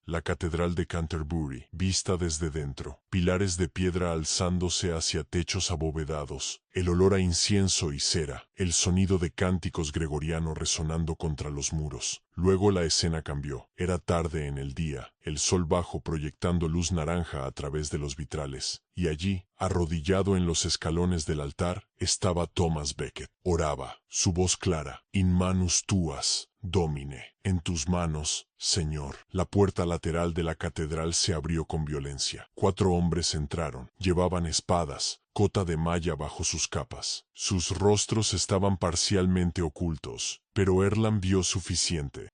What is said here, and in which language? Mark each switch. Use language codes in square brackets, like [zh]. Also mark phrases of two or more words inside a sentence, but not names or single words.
[es] La catedral de Canterbury, vista desde dentro, pilares de piedra alzándose hacia techos abovedados, el olor a incienso y cera, el sonido de cánticos gregorianos resonando contra los muros. Luego la escena cambió. Era tarde en el día, el sol bajo proyectando luz naranja a través de los vitrales, y allí, arrodillado en los escalones del altar, estaba Thomas Becket. Oraba, su voz clara, [la] in manus tuas, Domine, [es] en tus manos, Señor. La puerta lateral de la catedral se abrió con violencia. 4 hombres entraron. Llevaban espadas, cota de malla bajo sus capas. Sus rostros estaban parcialmente ocultos, pero Erland vio suficiente.